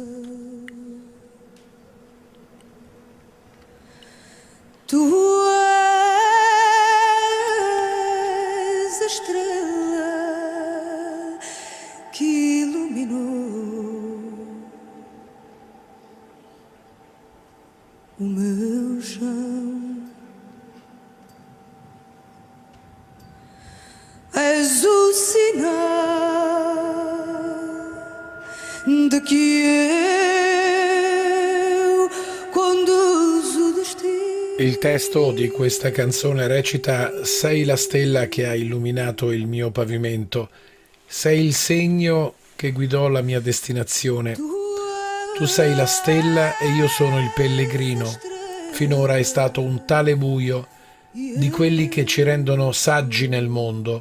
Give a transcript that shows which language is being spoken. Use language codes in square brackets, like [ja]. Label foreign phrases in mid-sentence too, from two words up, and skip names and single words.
[pt] Tu és a estrela que iluminou o meu chão. És o sinal de que eu conduzo o destino. [it] Il testo di questa canzone recita: sei la stella che ha illuminato il mio pavimento, sei il segno che guidò la mia destinazione. Tu sei la stella e io sono il pellegrino. Finora è stato un tale buio di quelli che ci rendono saggi nel mondo.